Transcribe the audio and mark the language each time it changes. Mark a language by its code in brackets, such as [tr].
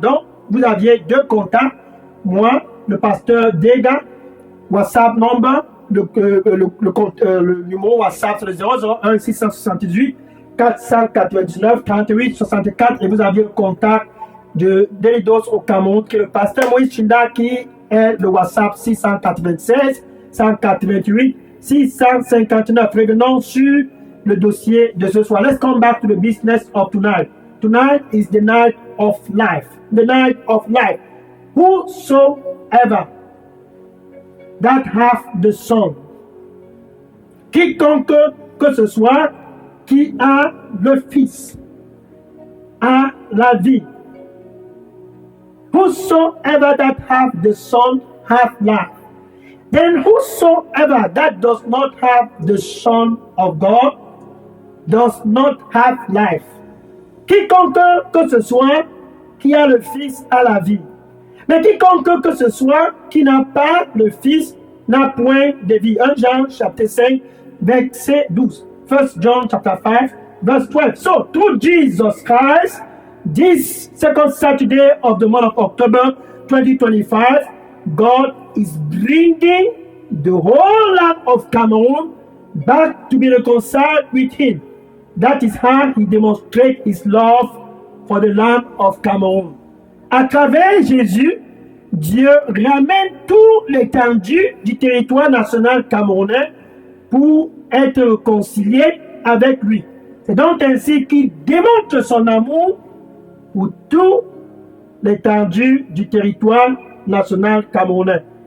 [fr] Donc, vous aviez deux contacts. Moi, le pasteur Dega, WhatsApp number, le numéro WhatsApp sur le 001 678 499 38 64, et vous aviez le contact de Delidos au Cameroun, qui est le pasteur Moïse Chinda, qui est le WhatsApp 696 188 659. Revenons sur le dossier de ce soir. [en] Let's come back to the business of tonight. Tonight is the night of life. The night of life. Whosoever that have the Son. [fr] Quiconque que ce soit qui a le Fils a la vie. [en] Whosoever that have the Son have life. Then whosoever that does not have the Son of God does not have life. [fr] Quiconque que ce soit qui a le Fils a la vie. Mais quiconque que ce soit qui n'a pas le Fils n'a point de vie. 1 Jean chapitre 5 verset 12. [en] 1 John chapter 5 verse 12. So through Jesus Christ, this second Saturday of the month of October 2025, God is bringing the whole land of Cameroon back to be reconciled with Him. That is how He demonstrates His love for the land of Cameroon. [fr] À travers Jésus, Dieu ramène tout l'étendue du territoire national camerounais pour être réconcilié avec lui. C'est donc ainsi qu'il démontre son amour pour tout l'étendue du territoire national camerounais.